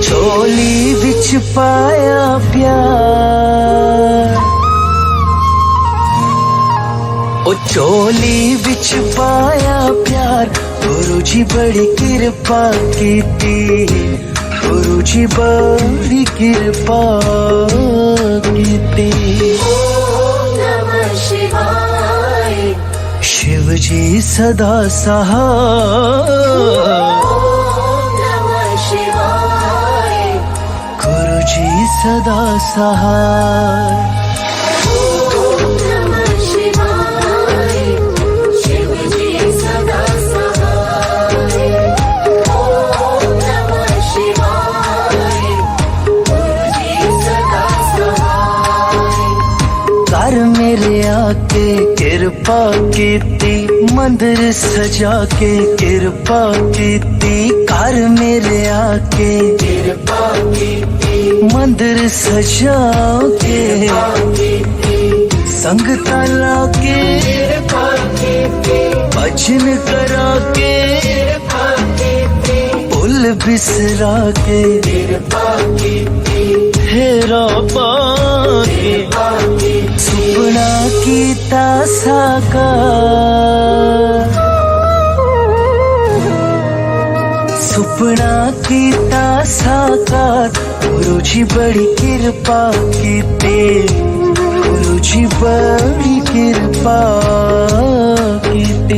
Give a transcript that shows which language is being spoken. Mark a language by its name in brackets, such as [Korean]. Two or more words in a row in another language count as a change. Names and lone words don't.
[Punjabi] ਝੋਲੀ ਵਿਚ ਪਾਇਆ ਪਿਆਰ ਓ ਝੋਲੀ ਵਿਚ ਪਾਇਆ ਪਿਆਰ ਗੁਰੂ ਜੀ ਬੜੀ ਕਿਰਪਾ ਕੀਤੀ ਗੁਰੂ ਜੀ ਬੜੀ ਕਿਰਪਾ ਕੀਤੀ गुरु जी बड़ी कृपा कीती [Sanskrit] ओम नमः शिवाय [Hindi] शिव जी सदा सहाय [Sanskrit] ओम नमः शिवाय [Hindi] गुरु जी सदा सहाय [Sanskrit] ओम नमः शिवाय [Hindi] शिव जी सदा सहाय [Sanskrit] ओम नमः शिवाय [Hindi] गुरु जी सदा सहाय [Punjabi] ਘਰ ਮੇਰੇ ਆਕੇ ਕਿਰਪਾ ਕੀਤੀ ਮੰਦਿਰ ਸਜਾ ਕੇ ਕਿਰਪਾ ਕੀਤੀ ਘਰ ਮੇਰੇ ਆਕੇ ਕਿਰਪਾ ਕੀਤੀ ਮੰਦਿਰ ਸਜਾ ਕੇ ਸੰਗਤ ਲਾ ਕੇ ਕਿਰਪਾ ਕੀਤੀ ਭਜਨ ਕਰਾ ਕੇ ਕਿਰਪਾ ਕੀਤੀ ਭੁੱਲ ਬਿਸਰਾ ਕੇ ਕਿਰਪਾ ਕੀਤੀ ਹੇਰਾ ਪਾਕੇ ਸੁਪਨਾ ਕੀਤਾ ਸਾਕਾਰ ਸੁਪਨਾ ਕੀਤਾ ਸਾਕਾਰ ਗੁਰੂ ਜੀ ਬੜੀ ਕਿਰਪਾ ਕੀਤੀ ਗੁਰੂ ਜੀ ਬੜੀ ਕਿਰਪਾ ਕੀਤੀ गुरु जी बड़ी कृपा कीती